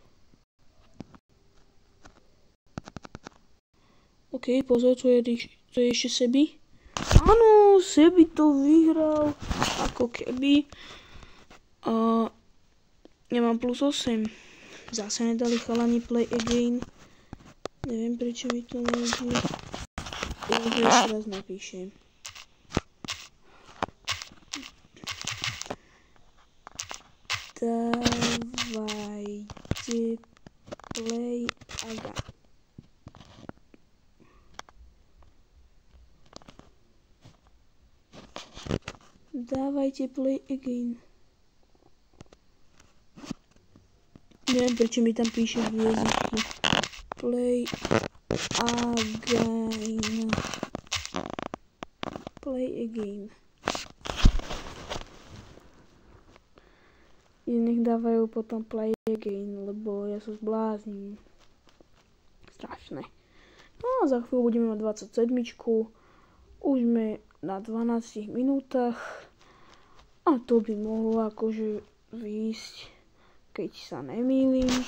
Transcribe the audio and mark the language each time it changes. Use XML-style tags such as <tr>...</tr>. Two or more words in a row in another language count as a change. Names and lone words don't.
<sk>OK, pozor, to je ešte Sebi. Áno, Sebi to vyhral. Ako keby. Ja mám +8. Zase nedali chalani</sk> <en>play again.</en> <sk>Neviem, prečo mi to nejde. Ja to ešte raz napíšem. Dávajte</sk> <en>play again. Dávajte play again.</en> <sk>Neviem, prečo mi tam píše hviezdičky.</sk> <en>Play again. Play again.</en> <sk>Nech dávajú potom</sk> <en>play again,</en> <sk>lebo ja sa zblázním. Strašné. No a za chvíľu budeme mať 27. Už sme na 12 minútach. A to by mohlo akože výjsť, keď sa nemýlim.</sk>